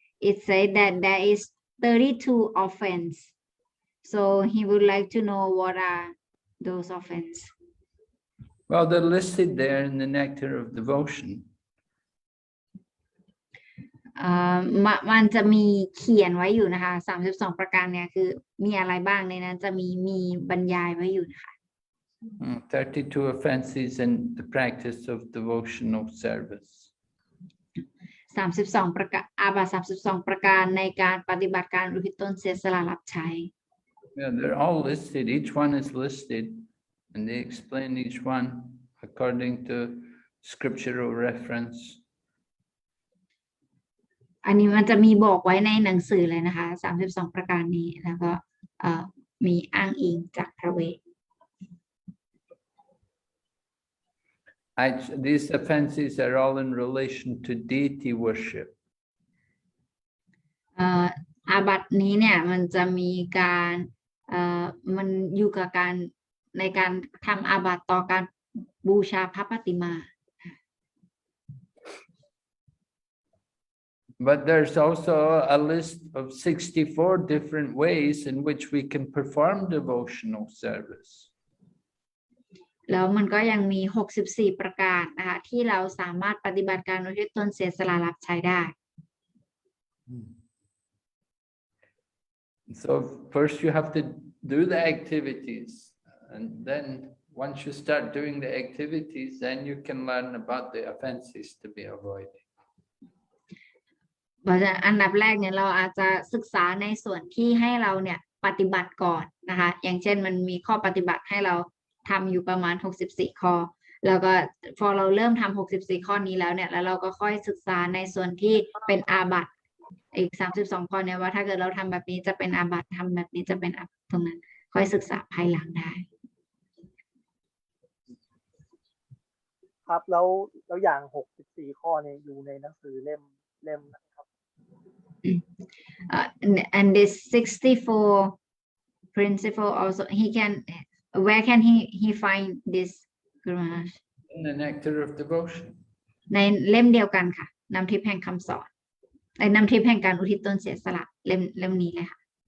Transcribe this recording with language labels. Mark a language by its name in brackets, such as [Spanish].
[English] It said that there is 32 offense. So he would like to know what are those offense. Well, they're listed there in the Nectar of Devotion. [Thai] มันจะมีเขียนไว้อยู่นะคะ32ประการเนี่ยคือมีอะไรบ้างในนั้นจะมีบรรยายไว้อยู่นะคะ [English] 32 offenses in the practice of devotional service. [Thai] 32ประการอาบัติ32ประการในการปฏิบัติการอุทิศตนเสียสละรับใช้ [English] Yeah, they're all listed. Each one is listed, and they explain each one according to scriptural reference. [Thai] อันนี้มันจะมีบอกไว้ในหนังสือเลยนะคะ32ประการนี้แล้วก็มีอ้างอิงจากพระเวท [English] These offenses are all in relation to deity worship. [Thai] อาบัตินี้เนี่ยมันจะมีการมันอยู่กับการในการทำอาบัติต่อการบูชาพระปฏิมา [English] But there's also a list of 64 different ways in which we can perform devotional service. [Thai] แล้วมันก็ยังมี64ประการนะคะที่เราสามารถปฏิบัติการอุทิศตนเสียสละรับใช้ได้ [English] So first you have to do the activities, and then once you start doing the activities, then you can learn about the offenses to be avoided. [Thai] เพราะฉะนั้นอันดับแรกเนี่ยเราอาจจะศึกษาในส่วนที่ให้เราเนี่ยปฏิบัติก่อนนะคะอย่างเช่นมันมีข้อปฏิบัติให้เราทำอยู่ประมาณ64ข้อแล้วก็พอเราเริ่มทำ64ข้อนี้แล้วเนี่ยแล้วเราก็ค่อยศึกษาในส่วนที่เป็นอาบัติอีก32ข้อเนี่ยว่าถ้าเกิดเราทำแบบนี้จะเป็นอาบัติทำแบบนี้จะเป็นอาบัติตรงนั้นค่อยศึกษาภายหลังได้ ครับแล้วอย่าง64ข้อเนี่ยอยู่ในหนังสือเล่มนะครับ [English] and this 64 principle also where can he find this Guru Maharaj In the Nectar of Devotion. [Thai] ในเล่มเดียวกันค่ะนำทิพย์แห่งคำสอนนำทิพย์แห่งการอุทิศตนเสียสละเล่มนี้เลยค่ะ